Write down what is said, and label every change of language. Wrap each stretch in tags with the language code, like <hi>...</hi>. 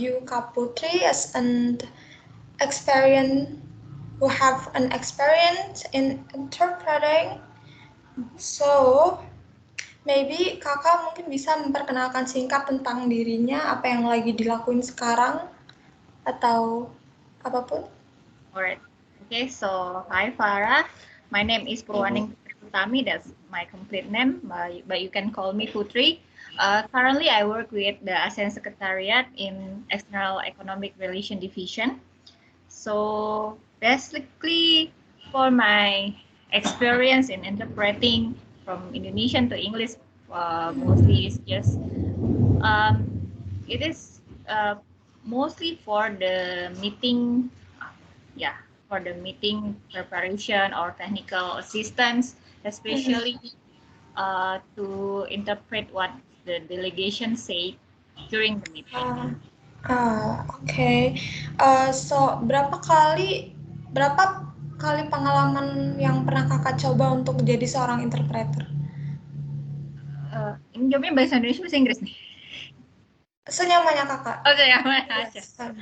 <en>Kak Putri as an experience who have an experience in interpreting. So, maybe</en> <id>kakak mungkin bisa memperkenalkan singkat tentang dirinya, apa yang lagi dilakuin sekarang, atau apapun.</id> <en>Alright. Okay, so hi Farah. My name is Purwaning Utami. That's my complete name, but you can call me Putri. Currently, I work with the ASEAN Secretariat in External Economic Relation Division. So basically, for my experience in interpreting from Indonesian to English, mostly is just it is mostly for the meeting, yeah, for the meeting preparation or technical assistance, especially to interpret what the delegation say during the meeting.</en> <id>Oke. So, berapa kali pengalaman yang pernah kakak coba untuk jadi seorang interpreter? Ini jawabnya bahasa Indonesia bahasa Inggris nih? Senyamannya kakak. Oh, senyaman aja.</id> <en>Yes.</en>